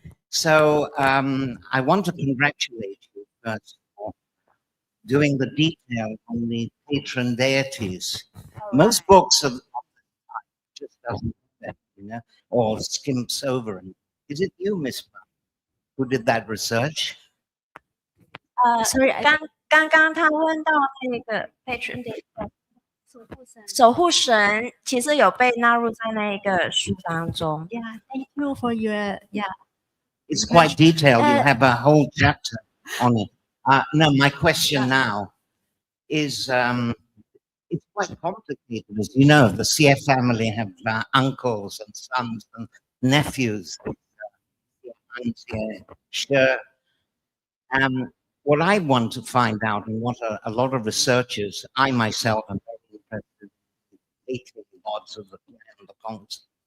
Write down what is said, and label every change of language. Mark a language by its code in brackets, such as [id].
[en] So I want to congratulate you first of all doing the detail on the patron deities. Most books of just doesn't do that, or skims over it. Is it you, Miss Brown, who did that research? Sorry, [zh] 刚刚他问到那个 patron 的守护神。守护神，其实有被纳入在那个书当中。 [en] Yeah, thank you for your It's quite detailed. You Uh, have a whole chapter on it. No, my question now is, it's quite complicated. As you know, the Seah family have uncles and sons and nephews. Tong Cheah. What I want to find out, and what a lot of researchers, I myself am very interested in, the gods of the clan, the Kongsi.